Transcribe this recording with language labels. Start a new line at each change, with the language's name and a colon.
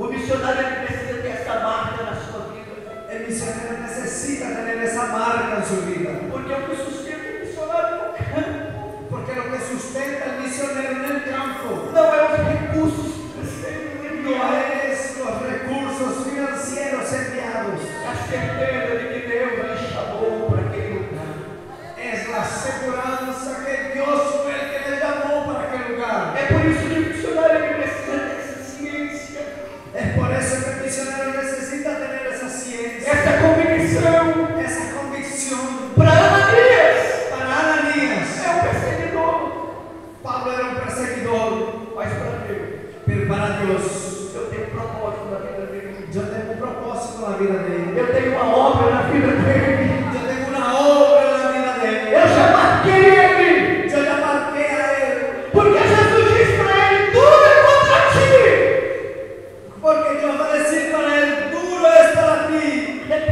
Portuguese: missionário ele precisa ter essa marca na sua vida.
Spanish: El misionero necesita tener esa marca en su vida.
Portuguese: Porque o que sustenta o missionário no campo.
Spanish: Porque lo que sustenta el misionero en el campo
Portuguese: não é os recursos financeiros
Spanish: no es los recursos financieros enviados.
Portuguese: É a certeza de que Deus lhe chamou para aquele lugar.
Spanish: Es la seguranza que Dios fue el que le llamó para aquel lugar.
Portuguese: É por isso que o missionário ele precisa dessa ciência.
Spanish: Es por eso que el misionero necesita tener esa ciencia,
Portuguese: Essa convicção.
Spanish: esa convicción.
Portuguese: Para Ananias,
Spanish: Para Ananías,
Portuguese: é um perseguidor.
Spanish: Pablo era un perseguidor,
Portuguese: Mas para Deus,
Spanish: pero para Dios,
Portuguese: eu tenho um propósito na vida dele.
Spanish: yo tengo un propósito en la vida de él.
Portuguese: Eu tenho uma obra na vida dele.
Spanish: Yo tengo una obra en la vida de él.
Portuguese: Eu já marquei ele.
Spanish: Yo ya marqué a él.
Portuguese: Porque Jesus disse para ele: tudo é contra ti.
Spanish: Porque Dios va a decir para él, duro es para ti.